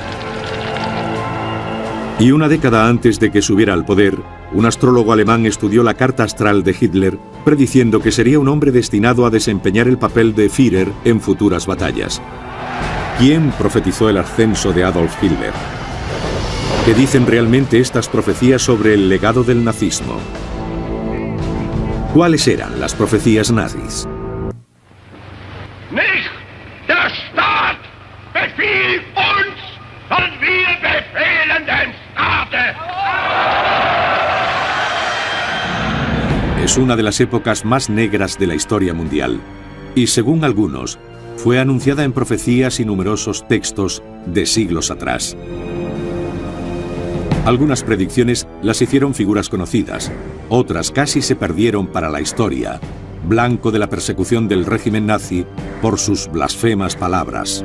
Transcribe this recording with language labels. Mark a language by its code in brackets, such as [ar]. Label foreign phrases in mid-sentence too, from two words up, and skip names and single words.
[es] Y una década antes de que subiera al poder, un astrólogo alemán estudió la carta astral de Hitler, prediciendo que sería un hombre destinado a desempeñar el papel de Führer en futuras batallas. ¿Quién profetizó el ascenso de Adolf Hitler? ¿Qué dicen realmente estas profecías sobre el legado del nazismo? ¿Cuáles eran las profecías nazis? [de] Nicht der Staat befiehlt uns, sondern wir befehlen den Staate. [es] Es una de las épocas más negras de la historia mundial y, según algunos, fue anunciada en profecías y numerosos textos de siglos atrás. Algunas predicciones las hicieron figuras conocidas, otras casi se perdieron para la historia, blanco de la persecución del régimen nazi por sus blasfemas palabras.